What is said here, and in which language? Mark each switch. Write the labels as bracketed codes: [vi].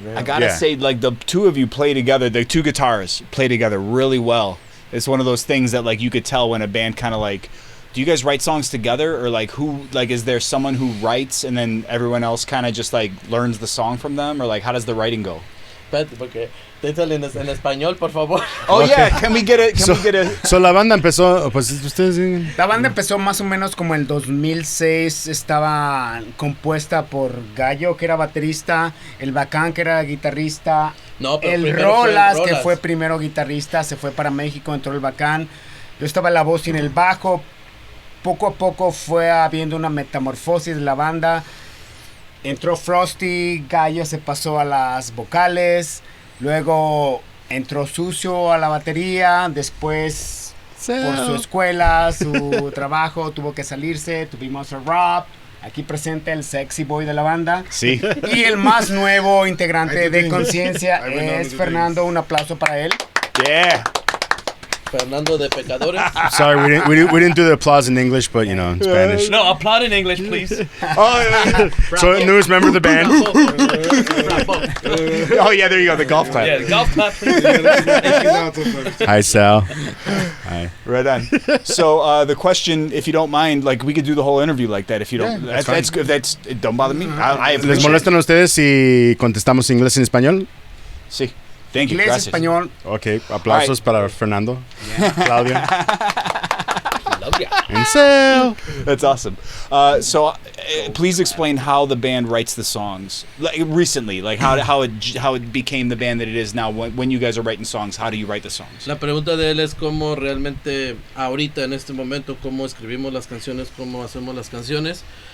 [en] I gotta say, like, the two of you play together, the two guitarists play together really well. It's one of those things that, like, you could tell when a band kind of, like, do you guys write songs together, or like is there someone who writes and then everyone else kind of just like learns the song from them, or like how does the writing go? [es] Espérate, porque díselo en español, por favor. [en] Oh yeah, can we get it? [es] So la banda empezó, pues ustedes. La banda empezó más o menos como el 2006, estaba compuesta por Gallo, que era baterista, el Bacán, que era guitarrista, No, pero el primero fue el Rolas, que Rolas. fue primero guitarrista, se fue para México, entró el Bacán, yo estaba en la voz y en el bajo. Poco a poco fue habiendo una metamorfosis de la banda. Entró Frosty, Gallo se pasó a las vocales, luego entró Sucio a la batería, después por su escuela, su trabajo, tuvo que salirse, tuvimos a Rob, aquí presente el sexy boy de la banda. Sí. Y el más nuevo integrante de Conciencia es Fernando, un aplauso para él. [en] Yeah. Fernando de Pecadores. Sorry, we didn't do the applause in English, but you know, in Spanish. No, applaud in English, please. So newest member of the band. Oh yeah, there you go, the golf clap. Yeah, golf clap, please. Hi, Sal. Hi. Right on. So the question, if you don't mind, like we could do the whole interview like that. If you don't, that's good. That's don't bother me. I [es] ¿Les [en] appreciate [es] molestan a ustedes si contestamos inglés en español? [en] Sí. Thank you. [es] Inglés, Gracias. español. Ok, aplausos para Fernando, Claudia, [en] Love ya. and Sal. That's awesome. So please explain how the band writes the songs. Like recently, like how it became the band that it is now. When you guys are writing songs, how do you write the songs? [es] La pregunta de él es cómo realmente ahorita en este momento cómo escribimos las canciones, cómo hacemos las canciones.